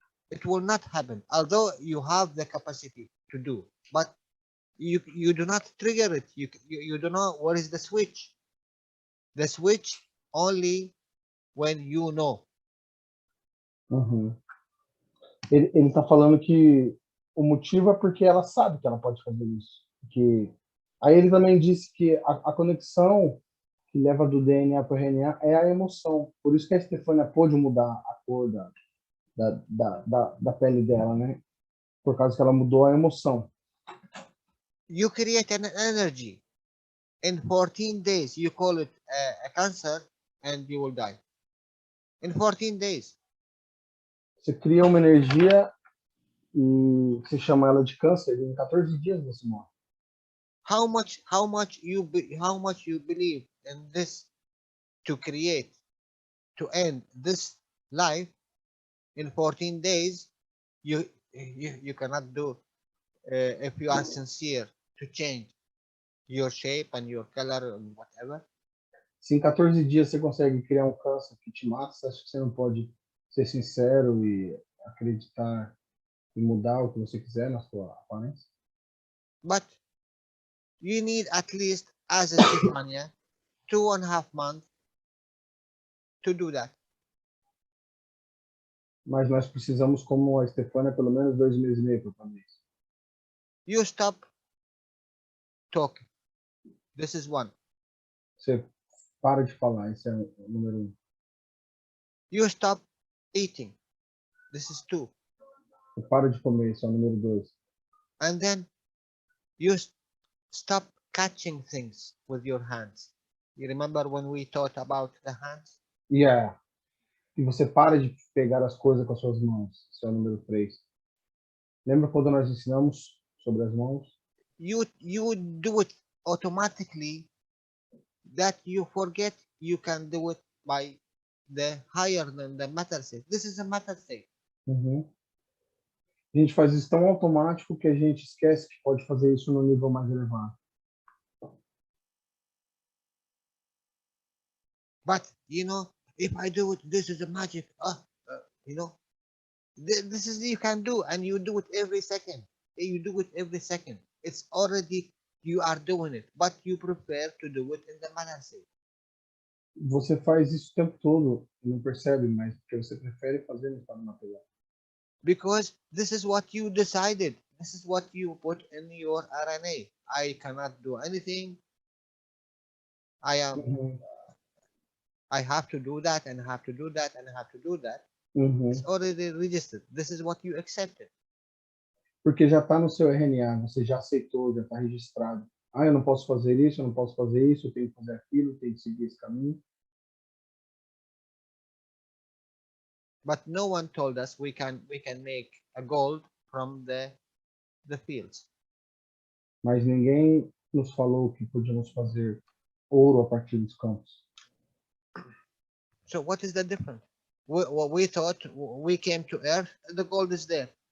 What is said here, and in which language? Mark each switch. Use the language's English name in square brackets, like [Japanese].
[English] It will not happen. Although you have the capacity to do, but you do not trigger it. You don't know what is the switch. The switch only when you know. Uhum. [Portuguese] Ele tá falando que o motivo é porque ela sabe que ela pode fazer isso. Que... Aí ele também disse que a conexão que leva do DNA para o RNA é a emoção. Por isso que a Stefania pôde mudar a cor da pele dela, né? Por causa que ela mudou a emoção. [English] You create an energy. In 14 days, you call it a cancer and you will die. In 14 days. [Portuguese] Você cria uma energia e você chama ela de câncer, e em 14 dias você morre. [English] How much you believe in this to create, to end this life in 14 days? You cannot do if you are sincere to change your shape and your color and whatever. [Portuguese] Se em 14 dias você consegue criar um câncer que te mata, você acha que você não pode ser sincero e acreditar e mudar o que você quiser na sua aparência? [English] But you need at least, as a Stefania, 2.5 months to do that. [Portuguese] Mas nós precisamos, como a Stefania, pelo menos 2 meses e meio para fazer isso. [English] You stop talking. This is one. [Portuguese] Você para de falar, esse é o número 1. [English] You stop eating. This is 2. [Portuguese] Você para de comer, esse é o número 2. [English] And then you stop catching things with your hands. You remember when we talked about the hands? Yeah. [Portuguese] E você para de pegar as coisas com as suas mãos, esse é o número 3. Lembra quando nós ensinamos sobre as mãos? [English] You do it automatically, that you forget you can do it by the higher than the matter state. This is a matter state. Uhum. [Portuguese] A gente faz isso tão automático que a gente esquece que pode fazer isso no nível mais elevado. [English] But you know, if I do it, this is a magic. You know, this is you can do, and you do it every second. You do it every second. It's already you are doing it, but you prefer to do it in the matter state. [Portuguese] Você faz isso o tempo todo e não percebe, mas porque você prefere fazer no estado material. [English] Because this is what you decided. This is what you put in your RNA. I cannot do anything. I am. I have to do that, and I have to do that, and I have to do that. It's already registered. This is what you accepted. [Portuguese] Porque já está no seu RNA, você já aceitou, já está registrado. Ah, eu não posso fazer isso, eu não posso fazer isso, eu tenho que fazer aquilo, eu tenho que seguir esse caminho. [English] But no one told us we can make a gold from the fields. [Portuguese] Mas ninguém nos falou que podíamos fazer ouro a partir dos campos. [English] So what is the difference? We thought we came to Earth, the gold is there.